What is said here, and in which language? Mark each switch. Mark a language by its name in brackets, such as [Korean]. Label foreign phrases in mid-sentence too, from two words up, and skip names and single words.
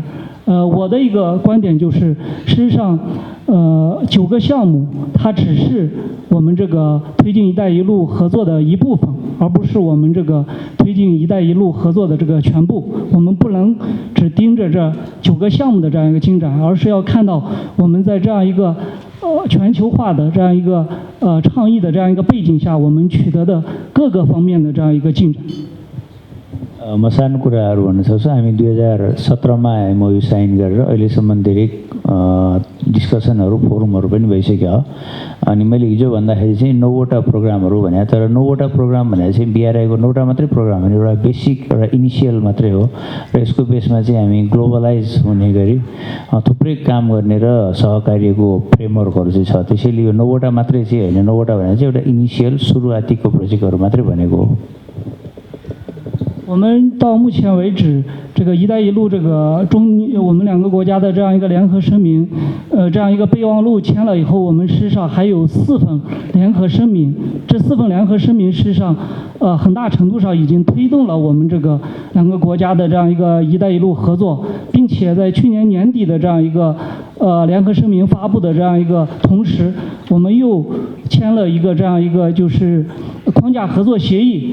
[Chinese] 我的一个观点就是，事实上，9个项目它只是我们这个推进“一带一路”合作的一部分，而不是我们这个推进“一带一路”合作的这个全部。我们不能只盯着这9个项目的这样一个进展，而是要看到我们在这样一个全球化的这样一个倡议的这样一个背景下，我们取得的各个方面的这样一个进展。 [Nepali] म सानो कुराहरू भन्न सक्छु। हामी 2017मा MOU साइन गरेर अहिलेसम्म धेरै डिस्कसनहरू फोरमहरू पनि भइसक्यो हो। अनि मैले हिजो भन्दाखेरि चाहिँ 9वटा प्रोग्रामहरू भने, तर 9वटा प्रोग्राम भनेर चाहिँ BRI को 9वटा मात्रै प्रोग्राम होइन, एउटा बेसिक एउटा इनिसियल मात्रै हो र यसको बेसमा चाहिँ हामी ग्लोबलाइज हुने गरी थुप्रै काम गर्ने र सहकार्यको फ्रेमवर्कहरू चाहिँ छ। त्यसैले यो 9वटा मात्रै चाहिँ होइन, 9वटा भनेर चाहिँ एउटा इनिसियल सुरुवातीको प्रोजेक्टहरू मात्रै भनेको हो। [Chinese] 我们到目前为止，这个“一带一路”这个我们2个国家的这样一个联合声明，这样一个备忘录签了以后，我们事实上还有4份联合声明。这4份联合声明事实上，很大程度上已经推动了我们这个2个国家的这样一个“一带一路”合作，并且在去年年底的这样一个联合声明发布的这样一个同时，我们又签了一个这样一个就是框架合作协议。